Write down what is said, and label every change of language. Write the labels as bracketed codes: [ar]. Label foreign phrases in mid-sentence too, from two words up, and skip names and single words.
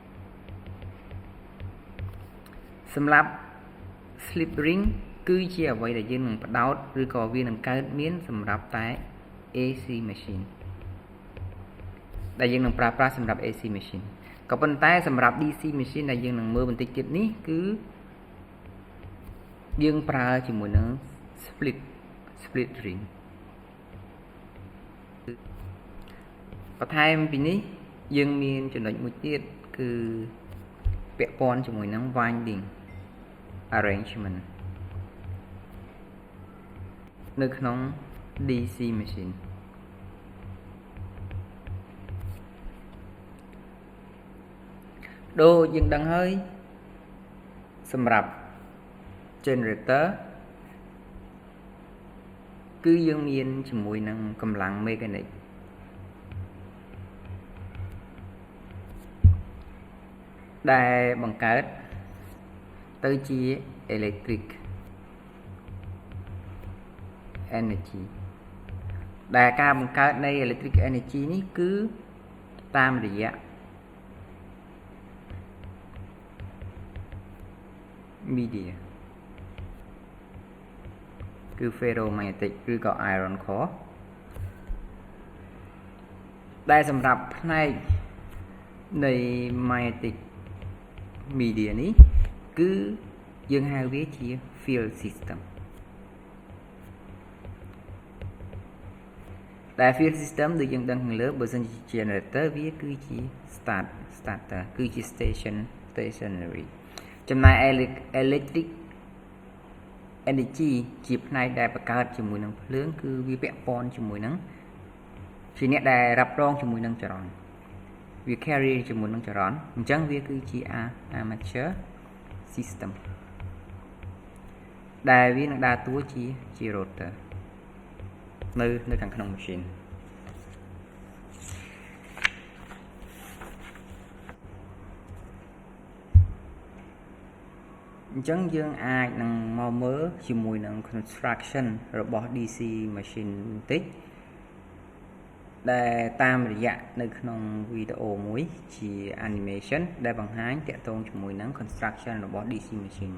[km] សម្រាប់ [en] slip ring [km] គឺជាអ្វីដែលយើងនឹងបដោតឬក៏វានឹងកើតមានសម្រាប់តែ [en] AC machine [km] ដែលយើងនឹងប្រើប្រាស់សម្រាប់ [en] AC machine [km] ក៏ប៉ុន្តែសម្រាប់ [en] DC machine [km] ដែលយើងនឹងមើលបន្តិចទៀតនេះគឺ យើងប្រើជាមួយនឹង [en] split ring [km] បន្ថែមពីនេះយើងមានចំណុចមួយទៀតគឺពាក់ព័ន្ធជាមួយនឹង [en] winding arrangement [km] នៅក្នុង [en] DC machine [km] ដូចយើងដឹងហើយសម្រាប់ generator គឺយើងមានជាមួយនឹងកម្លាំង mechanic ដែលបង្កើតទៅជា [en] electric energy [km] ដែលការបង្កើតនៃ [en] electric energy [km] នេះគឺតាមរយៈ media គឺ ferromagnetic ឬក៏ [en] iron core [km] ដែលសម្រាប់ផ្នែកនៃ [en] magnetic media [km] នេះគឺយើងហៅវាជា [en] field system [km] ដែល [en] field system [km] ដូចយើងដឹងខាងលើបើសិនជា generator វាគឺជា starter គឺជា stationary ចំណែក [en] electric energy [km] ជាផ្នែកដែលបង្កើតជាមួយនឹងភ្លើងគឺវាពាក់ព័ន្ធជាមួយនឹងជាអ្នកដែលរ៉ាប់រងជាមួយនឹងចរន្តវា carry ជាមួយនឹងចរន្តអញ្ចឹងវាគឺជា [en] armature system [km] ដែលវានឹងដើរតួជា rotor នៅខាងក្នុង machine អញ្ចឹងយើងអាចនឹងមកមើលជាមួយនឹង construction របស់ [en] DC machine [km] បន្តិចដែលតាមរយៈនៅក្នុងវីដេអូមួយជា animation ដែលបង្ហាញតាក់ទងជាមួយនឹង construction របស់ [en] DC machine.